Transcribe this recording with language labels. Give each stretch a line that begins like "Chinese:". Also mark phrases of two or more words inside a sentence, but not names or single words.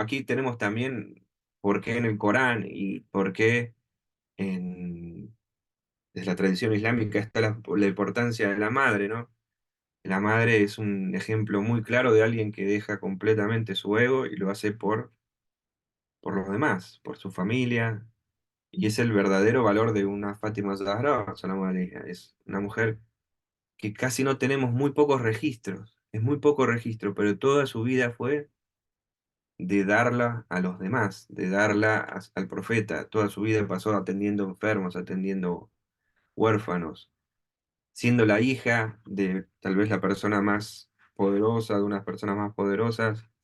Spanish: Aquí tenemos también por qué en el Corán y por qué desde la tradición islámica está la importancia de la madre, ¿no? La madre es un ejemplo muy claro de alguien que deja completamente su ego y lo hace por los demás, por su familia, y es el verdadero valor de una Fátima Zahra,
Arabic: سلام عليها.
Spanish: Es una mujer que casi no tenemos muy pocos registros, es muy poco registro, pero toda su vida fue de darla a los demás, de darla al profeta. Toda su vida pasó atendiendo enfermos, atendiendo huérfanos, siendo la hija de tal vez la persona más poderosa, de unas personas más poderosas,